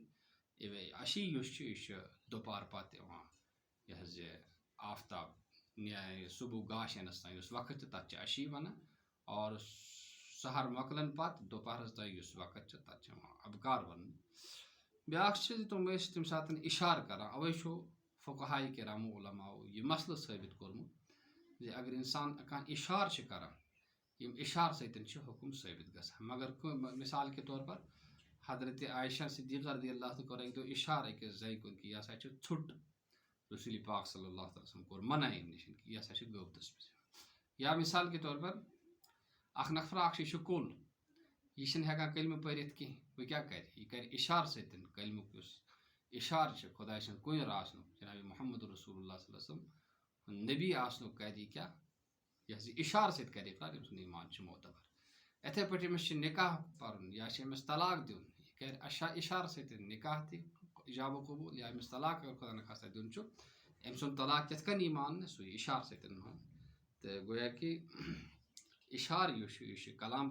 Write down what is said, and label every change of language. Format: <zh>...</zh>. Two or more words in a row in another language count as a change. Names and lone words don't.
<ks>اِوے عشی یُس چھُ یہِ چھُ دُپہر پتہٕ یِوان، یہِ حظ یہِ آفتاب صبح گاش یِنس تام یُس وقت چھُ تتھ چھِ عشی ونان، اور سحر مۄکلن پتہٕ دُپہرس تام یُس وقت چھُ تتھ چھِ یِوان ابکار وننہٕ. بیٛاکھ چیٖز تِم ٲسۍ تمہِ ساتہٕ اِشارٕ کران، اوے چھُ فقہاء کرامو علماءو یہِ مسلہٕ ثٲبت کوٚرمُت زِ اگر انسان کانٛہہ اِشارٕ چھُ کران، یِم اِشارٕ سۭتۍ چھِ حُکُم ثٲبت گژھان.</ks> <ur>مگر مثال کے طور پر حضرت</ur> <ks>عائشہ صدیقہ</ks> <ar>رضی اللہ عنہا</ar> <ks>کوٚر اَکہِ دۄہ اِشارٕ أکِس زَنہِ کُن کہِ یہِ ہسا چھُ ژھوٚٹ. رسول پاک</ks> <ar>صلی اللہ علیہ وسلم</ar> <ks>کوٚر منع اَمہِ نِش کہِ یہِ ہسا چھُ غٲبتس منٛز. یا</ks> <ur>مثال کے طور پر</ur> <ks>اکھ نفرا اکھ یہِ چھُ کُل، یہِ چھِنہٕ ہٮ۪کان کلمہٕ پٔرِتھ کینٛہہ، وۄنۍ کیٛاہ کرِ، یہِ کرِ اِشارٕ سۭتۍ. کلمُک یُس اِشارٕ چھُ خۄداے سُنٛد کُنر آسنُک، جناب محمد رسول اللہ</ks> <ar>صلی اللہ علیہ وسلم</ar> <ks>نبی آسنُک کرِ یہِ کیٛاہ، یہِ حظ یہِ اِشارٕ سۭتۍ کرِ اقرار، أمۍ سُنٛد ایٖمان چھُ معتبر. یِتھے پٲٹھۍ أمِس چھُ نکاح پرُن یا چھُ أمِس طلاق دیُن، یہِ کرِ اِشارٕ سۭتۍ نکاح تہِ، ایجاب و قبول یا أمس طلاق اگر</ks> <ur>خدا نخواستہ</ur> <ks>دیون چھُ أمۍ سُنٛد طلاق کِتھ کٔنۍ یی ماننہٕ سُہ یی اِشار سۭتۍ مان تہٕ گویا کہِ اِشار یُس چھُ یہِ چھُ کلام</ks>